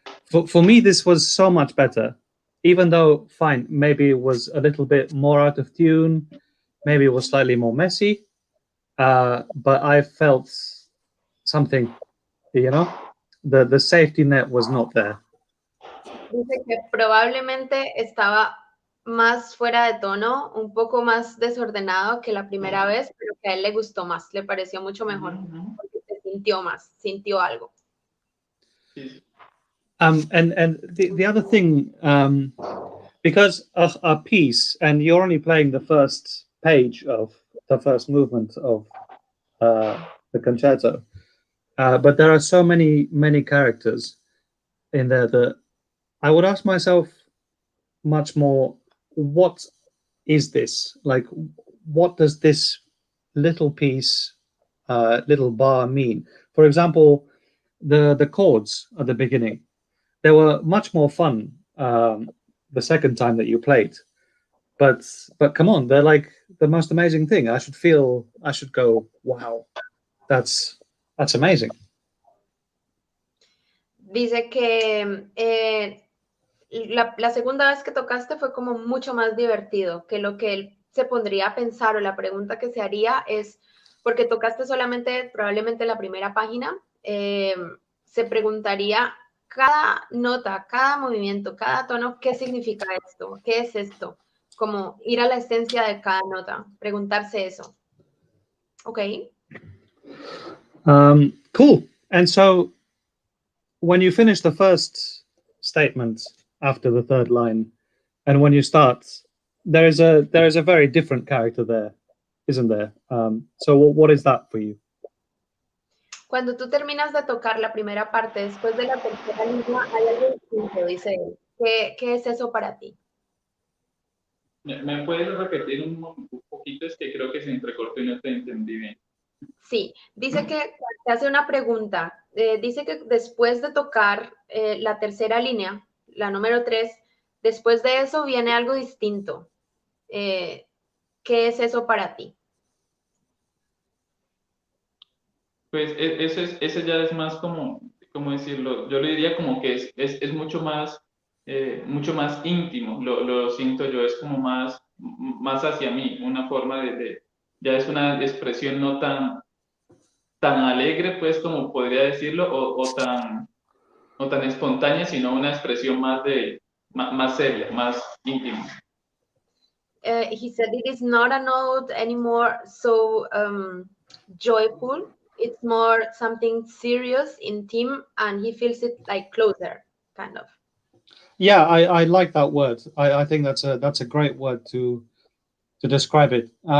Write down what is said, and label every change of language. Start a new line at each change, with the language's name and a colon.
English: For me, this was so much better. Even though, fine, maybe it was a little bit more out of tune, maybe it was slightly more messy, but I felt something. You know, the safety net was not there.
Spanish: Dice que probablemente estaba más fuera de tono, un poco más desordenado que la primera vez, pero que a él le gustó más, le pareció mucho mejor, porque se sintió más, sintió algo.
English: And the other thing, because a piece, and you're only playing the first page of the first movement of the concerto, but there are so many characters. in there that I would ask myself much more, what is this? Like, what does this little piece, little bar mean? For example, the chords at the beginning, they were much more fun the second time that you played. But come on, they're like the most amazing thing. I should go, wow, that's amazing.
Spanish: Dice que la segunda vez que tocaste fue como mucho más divertido, que lo que él se pondría a pensar o la pregunta que se haría es, porque tocaste solamente probablemente la primera página, se preguntaría cada nota, cada movimiento, cada tono, ¿qué significa esto? ¿Qué es esto? Como ir a la esencia de cada nota, preguntarse eso. ¿Ok?
English: Cool. And so when you finish the first statement after the third line, and when you start, there is a very different character there, isn't there? So what is that for you?
Spanish: Cuando tú terminas de tocar la primera parte, después de la tercera línea, hay algo distinto, dice él. ¿Qué es eso para ti? ¿Me puedes repetir un poquito? Es que creo que se entrecortó y no te entendí bien. Sí, dice que te hace una pregunta. Dice que después de tocar la tercera línea, la número 3, después de eso viene algo distinto. ¿Qué es eso para ti? Pues eso ya es más como, ¿cómo decirlo? Yo le diría como que es mucho más íntimo, lo siento yo, es como más hacia mí, una forma ya es una expresión no tan alegre, pues, como podría decirlo, o tan espontánea, sino una expresión más seria, más íntima.
English: He said it is not a note anymore so joyful. It's more something serious, intimate, and he feels it like closer, kind of. Yeah, I like that word. I think that's a great word to describe it.